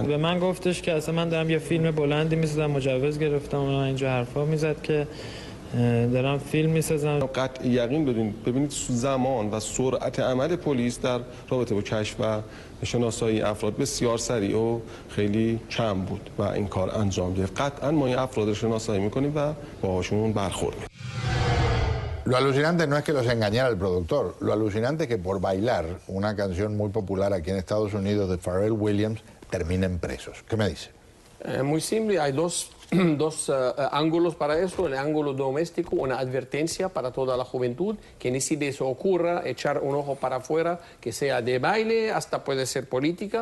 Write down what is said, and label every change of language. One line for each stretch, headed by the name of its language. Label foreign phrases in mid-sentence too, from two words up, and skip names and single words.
Persian: به من گفتش که اصلا من دارم یه فیلم بلندی میسازم، مجوز گرفتم و اینجا حرفا میزد که دارم فیلم میسازم. قطع یقین بدین ببینید زمان و سرعت عمل پلیس در رابطه با کشف و شناسایی افراد بسیار سریع و خیلی کم بود و این کار انجام گرفت. قطعا ما این افراد رو شناسایی میکنیم و باهاشون برخورد میکنیم.
Spanish: Lo alucinante no es que los engañara el productor, lo alucinante es que por bailar una canción muy popular aquí en Estados Unidos de Pharrell Williams terminen presos. ¿Qué me dice? Muy simple, hay dos ángulos para eso. El ángulo doméstico, una advertencia para toda la juventud, que ni si de eso ocurra, echar un ojo para afuera, que sea de baile, hasta puede ser política.